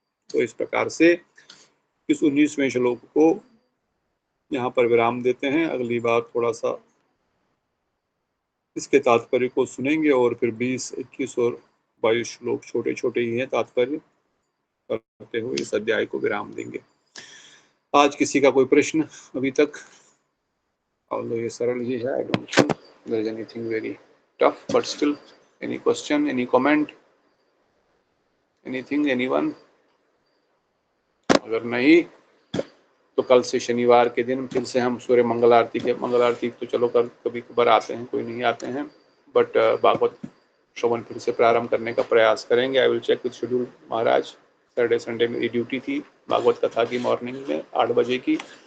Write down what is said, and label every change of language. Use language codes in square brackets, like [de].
[hi] तो इस प्रकार से इस 19वें श्लोक को यहाँ पर विराम देते हैं। अगली बार थोड़ा सा इसके तात्पर्य को सुनेंगे और फिर 20, 21 और 22 श्लोक छोटे छोटे ही हैं, तात्पर्य करते हुए इस अध्याय को विराम देंगे। आज किसी का कोई प्रश्न अभी तक? [en] Although [hi] ये सरल ही है, [en] I don't think there is anything very tough, but still any question, any comment, anything, anyone? [hi] अगर नहीं तो कल से शनिवार के दिन फिर से हम सूर्य मंगल आरती तो चलो कर कभी कभार आते हैं, कोई नहीं आते हैं, बट भागवत श्रवण फिर से प्रारंभ करने का प्रयास करेंगे। [en] I will check with schedule [hi] Maharaj. Saturday Sunday मेरी ड्यूटी थी भागवत कथा की मॉर्निंग में 8 बजे की।